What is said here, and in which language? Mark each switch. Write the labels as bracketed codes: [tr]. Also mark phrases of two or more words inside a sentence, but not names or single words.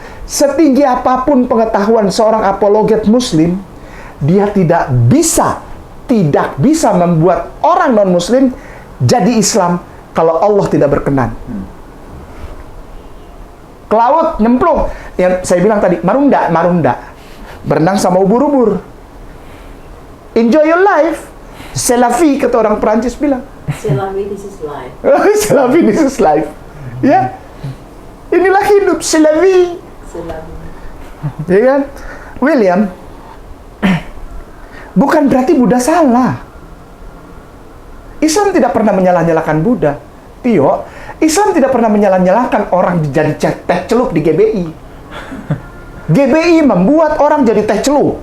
[id] Setinggi apapun pengetahuan seorang apologet muslim, dia tidak bisa membuat orang non-muslim jadi Islam kalau Allah tidak berkenan. Ke laut, nyemplung. Yang saya bilang tadi, marunda. Berenang sama ubur-ubur. [en] Enjoy your life. [fr] C'est la vie, [id] kata orang Perancis bilang. [fr] C'est la vie, [en] this is life. [fr] C'est la vie, [en] this is life. [id] Ya. Inilah hidup, [fr] c'est la vie. C'est la vie. [id] Ya kan? William, bukan berarti Buddha salah. Islam tidak pernah menyalah-nyalahkan Buddha. Tio, Islam tidak pernah menyalah-nyalahkan orang jadi teh celup di GBI. GBI membuat orang jadi teh celup.